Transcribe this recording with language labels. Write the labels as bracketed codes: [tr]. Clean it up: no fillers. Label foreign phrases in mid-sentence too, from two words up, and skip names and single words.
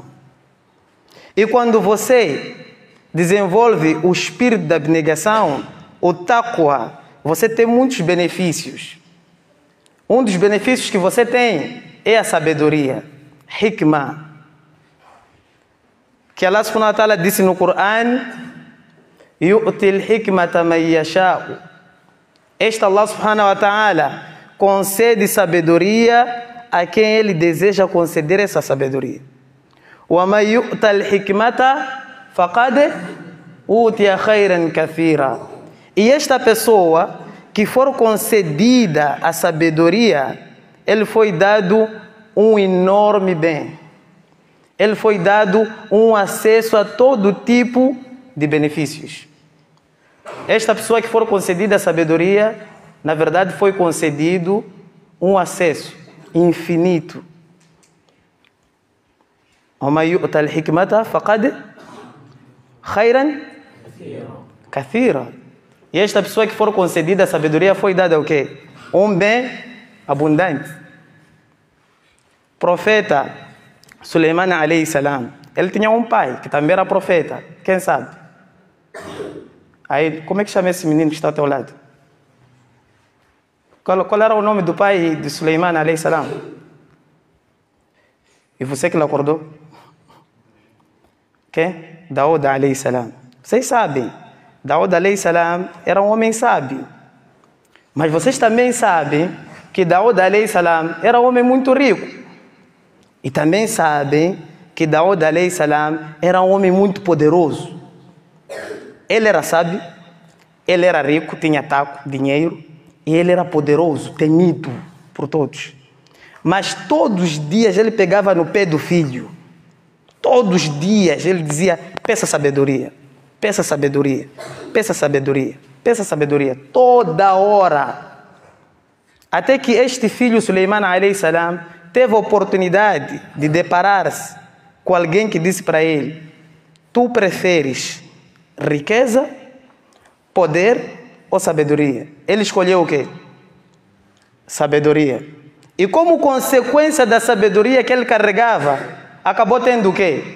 [pt] E quando você desenvolve o espírito da abnegação, o taqwa, você tem muitos benefícios. Um dos benefícios que você tem é a sabedoria, hikmah. Que [ar] الله سبحانه وتعالى [pt] disse no Coran: [ar] يؤتي الحكمة من يشاء. [pt] Este [ar] الله سبحانه وتعالى [pt] concede sabedoria a quem ele deseja conceder essa sabedoria. [ar] ومن يؤت الحكمة فقد أوتي خيرا كثيرا. [pt] E esta pessoa que for concedida a sabedoria, ele foi dado um enorme bem. Ele foi dado um acesso a todo tipo de benefícios. Esta pessoa que for concedida a sabedoria, na verdade foi concedido um acesso infinito. [ar] وَمَا يُؤْتَ الْحِكْمَةَ فَقَدْ خَيْرًا كَثِيرًا. [pt] E esta pessoa que for concedida a sabedoria foi dada o quê? Um bem abundante. Profeta Suleiman [ar] عليه السلام, [pt] ele tinha um pai que também era profeta. Quem sabe? Aí, como é que chama esse menino que está ao teu lado? Qual era o nome do pai de Suleiman [ar] عليه السلام? [pt] E você que lhe acordou? Quem? [ar] داود عليه السلام. [pt] Vocês sabem, Daud [ar] عليه السلام [pt] era um homem sábio. Mas vocês também sabem que Daud [ar] عليه السلام [pt] era um homem muito rico. E também sabem que Daud [ar] عليه السلام [pt] era um homem muito poderoso. Ele era sábio, ele era rico, tinha taco, dinheiro, e ele era poderoso, temido por todos. Mas todos os dias ele pegava no pé do filho. Todos os dias ele dizia: peça sabedoria, peça sabedoria, peça sabedoria, peça sabedoria. Toda hora. Até que este filho, [ar] سليمان عليه السلام, [pt] teve a oportunidade de deparar-se com alguém que disse para ele: tu preferes riqueza, poder ou sabedoria? Ele escolheu o quê? Sabedoria. E como consequência da sabedoria que ele carregava, acabou tendo o quê?